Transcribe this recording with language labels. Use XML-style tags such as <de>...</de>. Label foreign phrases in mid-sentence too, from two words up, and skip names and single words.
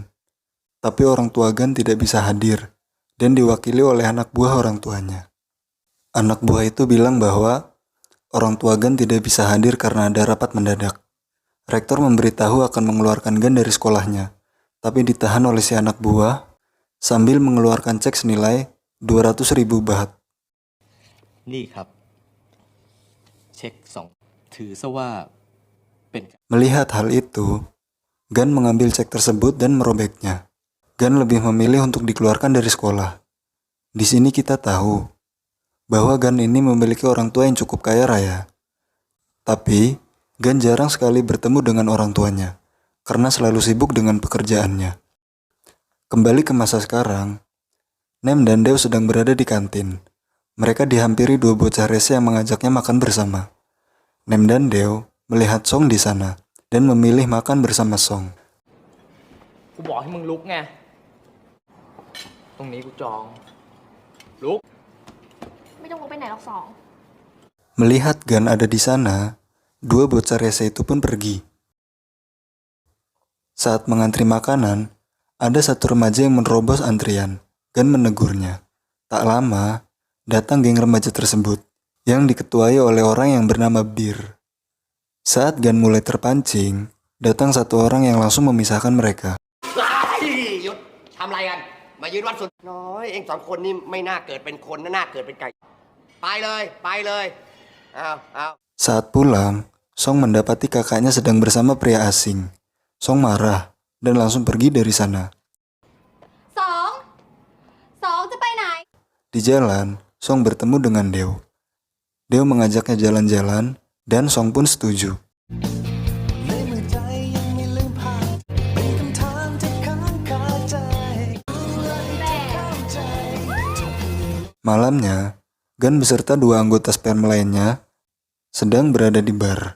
<id>Tapi orang tua Gun tidak bisa hadir dan diwakili oleh anak buah orang tuanya. Anak buah itu bilang bahwa orang tua Gun tidak bisa hadir karena ada rapat mendadak. Rektor memberitahu akan mengeluarkan Gun dari sekolahnya, tapi ditahan oleh si anak buah sambil mengeluarkan cek senilai 200.000 baht.</id> <th>นี่ครับเช็ค2ถือซะว่าเป็น</th> <id>Melihat hal itu, Gun mengambil cek tersebut dan merobeknya. Gun lebih memilih untuk dikeluarkan dari sekolah. Di sini kita tahu bahwa Gun ini memiliki orang tua yang cukup kaya raya. Tapi, Gun jarang sekali bertemu dengan orang tuanya, karena selalu sibuk dengan pekerjaannya. Kembali ke masa sekarang, Nem dan Deo sedang berada di kantin. Mereka dihampiri dua bocah rese yang mengajaknya makan bersama. Nem dan Deo melihat Song di sana dan memilih makan bersama Song.</id> <th>กูบอกให้มึงลุกไง ตรงนี้กูจอง ลุก ไม่ต้องลุกไปไหนหรอกสอง</th> <id>Melihat Gun ada di sana, dua bocah rese itu pun pergi. Saat mengantri makanan, ada satu remaja yang menerobos antrian. Gun menegurnya. Tak lama, datang geng remaja tersebut, yang diketuai oleh orang yang bernama Bir. Saat Gun mulai terpancing, datang satu orang yang langsung memisahkan mereka.</id> <th>หยุดทำอะไรกัน มายืนวัดสุดน้อยเองสองคนนี่ไม่น่าเกิดเป็นคนน่าเกิดเป็นไก่ ไปเลยไปเลยเอา</th> <id>Saat pulang, Song mendapati kakaknya sedang bersama pria asing. Song marah dan langsung pergi dari sana.</id> <th>สองสองจะไปไหน</th> <id>Di jalan, Song bertemu dengan Deo. Deo mengajaknya jalan-jalan dan Song pun setuju. Malamnya, Gun beserta dua anggota Spam lainnya sedang berada di bar.</id>